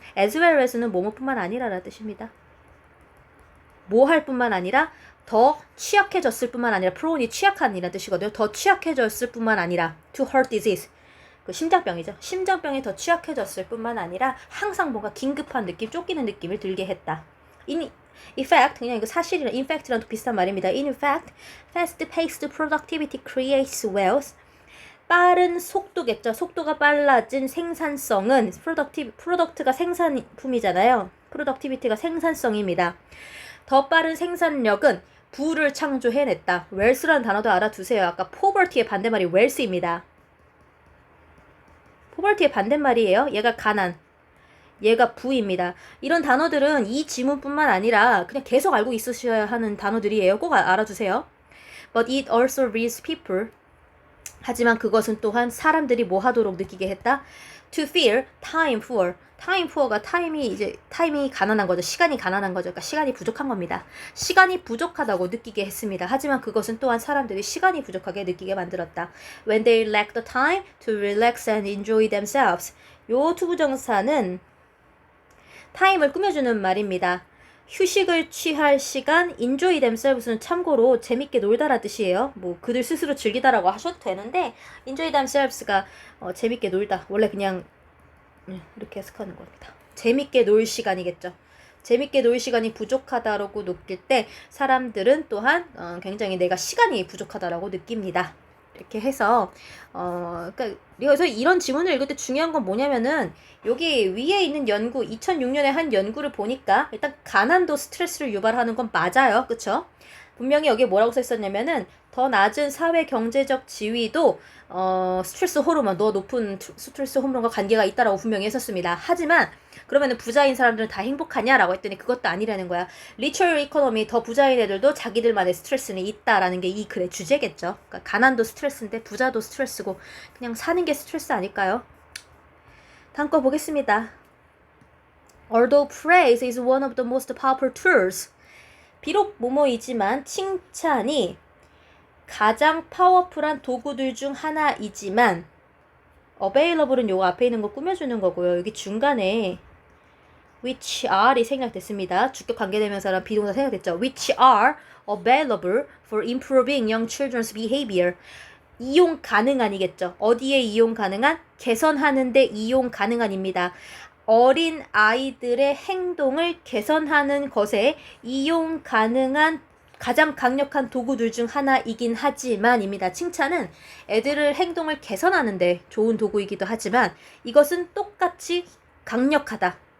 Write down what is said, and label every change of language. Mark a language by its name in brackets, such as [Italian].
[Korean] as well as는 뭐뭐뿐만 아니라라는 뜻입니다. 뭐 할 뿐만 아니라 더 취약해졌을 뿐만 아니라 프로니 취약한이라는 뜻이거든요. 더 취약해졌을 뿐만 아니라 [English] to heart disease [Korean] 그 심장병이죠. 심장병에 더 취약해졌을 뿐만 아니라 항상 뭔가 긴급한 느낌, 쫓기는 느낌을 들게 했다. [English] In fact, [Korean] 그냥 이거 사실이랑 in fact랑 또 비슷한 말입니다. [English] In fact, fast-paced productivity creates wealth. [Korean] 빠른 속도겠죠. 속도가 빨라진 생산성은 product가 생산품이잖아요. productivity가 생산성입니다. 더 빠른 생산력은 부를 창조해냈다. wealth라는 단어도 알아두세요. 아까 poverty의 반대말이 wealth입니다. poverty의 반대말이에요. 얘가 가난. 얘가 부입니다. 이런 단어들은 이 지문뿐만 아니라 그냥 계속 알고 있으셔야 하는 단어들이에요. 꼭 알아두세요. [English] But it also leads people. [Korean] 하지만 그것은 또한 사람들이 뭐 하도록 느끼게 했다? [English] To fear time poor. [Korean] time poor가 타임이 가난한 거죠. 시간이 가난한 거죠. 그러니까 시간이 부족한 겁니다. 시간이 부족하다고 느끼게 했습니다. 하지만 그것은 또한 사람들이 시간이 부족하게 느끼게 만들었다. [English] When they lack the time to relax and enjoy themselves. [Korean] 요 투부정사는 타임을 꾸며주는 말입니다. 휴식을 취할 시간, [English] enjoy themselves [Korean] 는 참고로 재밌게 놀다라 뜻이에요. 뭐 그들 스스로 즐기다라고 하셔도 되는데 [English] enjoy themselves [Korean] 가 재밌게 놀다. 원래 그냥 이렇게 해석하는 겁니다. 재밌게 놀 시간이겠죠. 재밌게 놀 시간이 부족하다라고 느낄 때 사람들은 또한 굉장히 내가 시간이 부족하다라고 느낍니다. 이렇게 해서 그러니까 그래서 이런 지문을 읽을 때 중요한 건 뭐냐면은 여기 위에 있는 연구 2006년에 한 연구를 보니까 일단 가난도 스트레스를 유발하는 건 맞아요. 그쵸? 분명히 여기에 뭐라고 써 있었냐면은 더 낮은 사회 경제적 지위도 스트레스 호르몬, 더 높은 스트레스 호르몬과 관계가 있다라고 분명히 했었습니다. 하지만 그러면은 부자인 사람들은 다 행복하냐라고 했더니 그것도 아니라는 거야. 리처럴 이코노미, 더 부자인 애들도 자기들만의 스트레스는 있다라는 게 이 글의 주제겠죠. 그러니까 가난도 스트레스인데 부자도 스트레스고 그냥 사는 게 스트레스 아닐까요? 다음 거 보겠습니다. [English] Although praise is one of the most powerful tools. [Korean] 비록 뭐뭐이지만 칭찬이 가장 파워풀한 도구들 중 하나이지만 available은 요거 앞에 있는 거 꾸며주는 거고요. 여기 중간에 which are이 생략됐습니다. 주격 관계대명사랑 비동사 생략됐죠. [English] which are available for improving young children's behavior. [Korean] 이용 가능한이겠죠. 어디에 이용 가능한? 개선하는데 이용 가능한입니다. 어린 아이들의 행동을 개선하는 것에 이용 가능한 가장 강력한 도구들 중 하나이긴 하지만입니다. 칭찬은 애들을 행동을 개선하는데 좋은 도구이기도 하지만 이것은 똑같이 강력하다.